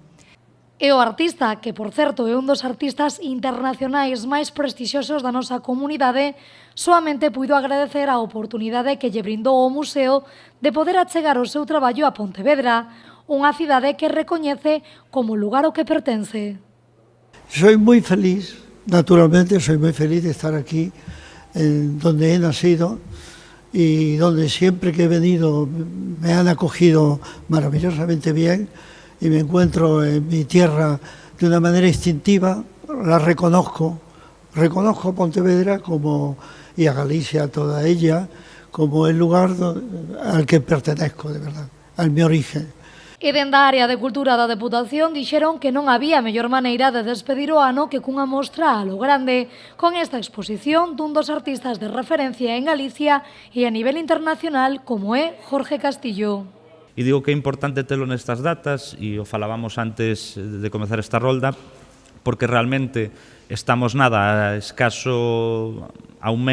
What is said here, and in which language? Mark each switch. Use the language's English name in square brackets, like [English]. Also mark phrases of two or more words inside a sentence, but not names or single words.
[Galician] E o artista, que por certo é un dos artistas internacionais máis prestixiosos da nosa comunidade, soamente puido agradecer a oportunidade que lle brindou o museo de poder achegar o seu traballo a Pontevedra, unha cidade que recoñece como lugar ao que pertence. [Spanish] Soy muy feliz, naturalmente soy muy feliz de estar aquí, donde he nacido y donde siempre que he venido me han acogido maravillosamente bien. Y me encuentro en mi tierra de una manera instintiva, la reconozco Pontevedra y a Galicia toda ella como el lugar al que pertenezco, de verdad, al mi origen. [Galician] E dende a área de cultura da Deputación dixeron que non había mellor maneira de despedir o ano que cunha mostra a lo grande, con esta exposición dun dos artistas de referencia en Galicia e a nivel internacional como é Jorge Castillo. E digo que é importante telo nestas datas, e o falábamos antes de comezar esta rolda, porque realmente estamos nada, escaso a un